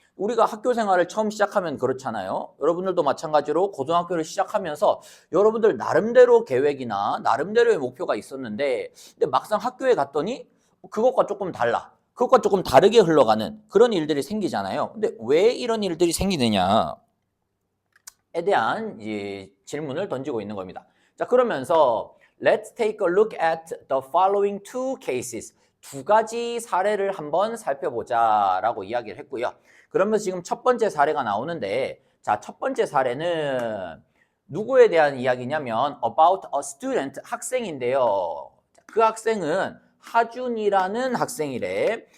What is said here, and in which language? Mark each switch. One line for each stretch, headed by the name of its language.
Korean: 우리가 학교 생활을 처음 시작하면 그렇잖아요. 여러분들도 마찬가지로 고등학교를 시작하면서 여러분들 나름대로 계획이나 나름대로의 목표가 있었는데 근데 막상 학교에 갔더니 그것과 조금 달라. 그것과 조금 다르게 흘러가는 그런 일들이 생기잖아요. 근데 왜 이런 일들이 생기느냐에 대한 질문을 던지고 있는 겁니다. 자, 그러면서
English: Let's take a look at the following two cases.
Korean: 두 가지 사례를 한번 살펴보자 라고 이야기를 했고요. 그러면서 지금 첫 번째 사례가 나오는데 자, 첫 번째 사례는 누구에 대한 이야기냐면
English: about a student,
Korean: 학생인데요. 그 학생은 하준이라는 학생이래.